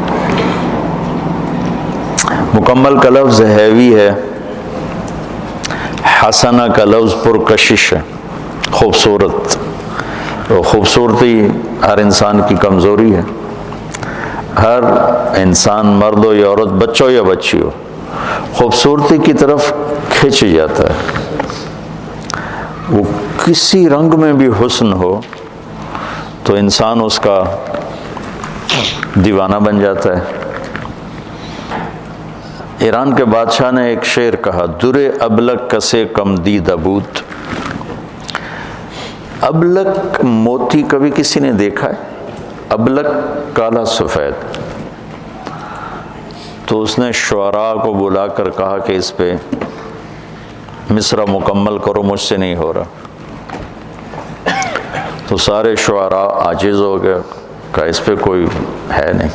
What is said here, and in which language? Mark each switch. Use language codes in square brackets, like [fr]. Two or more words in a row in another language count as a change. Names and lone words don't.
[ur] مکمل کا لفظ ہیوی ہے، حسنہ کا لفظ پرکشش ہے، خوبصورت، اور خوبصورتی ہر انسان کی کمزوری ہے، ہر انسان مرد ہو یا عورت، بچہ ہو یا بچی ہو، خوبصورتی کی طرف کھنچ جاتا ہے، وہ کسی رنگ میں بھی حسن ہو تو انسان اس کا دیوانہ بن جاتا ہے۔ ایران کے بادشاہ نے ایک شعر کہا، [fa] درِ ابلک کسے کم دید ابود، [ur] ابلک موتی کبھی کسی نے دیکھا ہے؟ ابلک کالا سفید، تو اس نے شعراء کو بلا کر کہا کہ اس پہ مصرع مکمل کرو، مجھ سے نہیں ہو رہا، تو سارے شعراء عاجز ہو گئے، کہا اس پہ کوئی ہے نہیں۔